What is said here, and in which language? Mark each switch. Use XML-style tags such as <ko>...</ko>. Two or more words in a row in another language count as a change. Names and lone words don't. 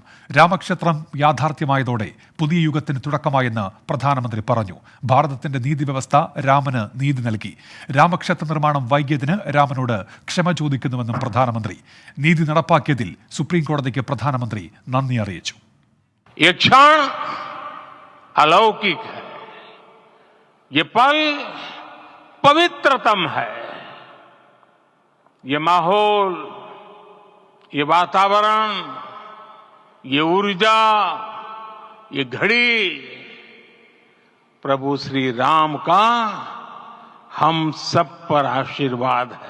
<ml>രാമക്ഷേത്രം യാഥാർത്ഥ്യമായതോടെ പുതിയ യുഗത്തിന് തുടക്കമായെന്ന് പ്രധാനമന്ത്രി പറഞ്ഞു. ഭാരതത്തിന്റെ നീതിവ്യവസ്ഥ രാമന് നീതി നൽകി. രാമക്ഷേത്ര നിർമ്മാണം വൈകിയതിന് രാമനോട് ക്ഷമ ചോദിക്കുന്നുവെന്നും പ്രധാനമന്ത്രി. നീതി നടപ്പാക്കിയതിൽ സുപ്രീം കോടതിക്ക് പ്രധാനമന്ത്രി നന്ദി അറിയിച്ചു.</ml> <hi>ये क्षण अलौकिक है, ये पल पवित्रतम है. ये माहौल, ये वातावरण, ये ऊर्जा, ये घड़ी प्रभु श्री राम का हम सब पर आशीर्वाद है.</hi>